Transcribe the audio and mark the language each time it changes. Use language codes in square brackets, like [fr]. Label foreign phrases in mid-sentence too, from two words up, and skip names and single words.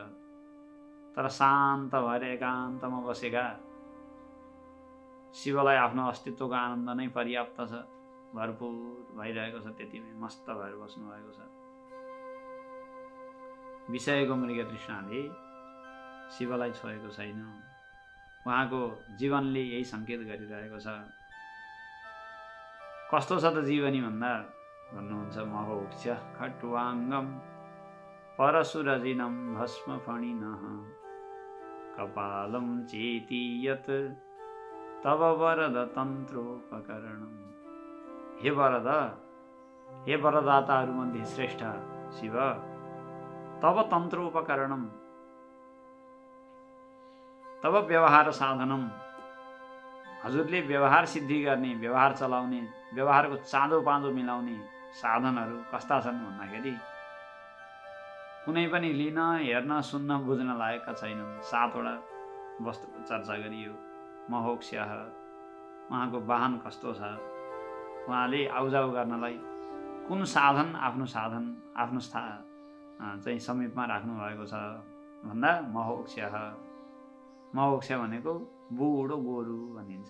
[ne] तर शान्त भएर एकान्तमा बसेका शिवलाई आफ्नो अस्तित्वको आनन्द नै पर्याप्त छ, भरपुर भइरहेको छ, त्यतिमै मस्त भएर बस्नु भएको छ। विषयको मृग तृष्णाले शिवलाई छोएको छैन। उहाँको जीवनले यही सङ्केत गरिरहेको छ। कस्तो छ त जीवनी भन्दा भन्नुहुन्छ, [sa] महोक्ष खट्वाङ्गम परशुरजिनं भस्म फणिनः कपालं चेति यत् तव वरद तन्त्रोपकरणम्। [ne] हे वरद, हे वरदाताहरूमध्ये श्रेष्ठ शिव, [sa] तव तन्त्रोपकरणम्, तव व्यवहार साधनम, [ne] हजुरले व्यवहार सिद्धि गर्ने, व्यवहार चलाउने, व्यवहारको चाँदो पाँदो मिलाउने साधनहरू कस्ता छन् भन्दाखेरि कुनै पनि लिन, हेर्न, सुन्न, बुझ्न लायकका छैनन्। 7 वटा वस्तुको चर्चा गरियो। महोक्ष्यः, उहाँको वाहन कस्तो छ, उहाँले आउजाउ गर्नलाई कुन साधन, आफ्नो चाहिँ समीपमा राख्नु भएको छ भन्दा महोक्ष्यः, महोक्ष्य भनेको बुढो गोरु भनिन्छ।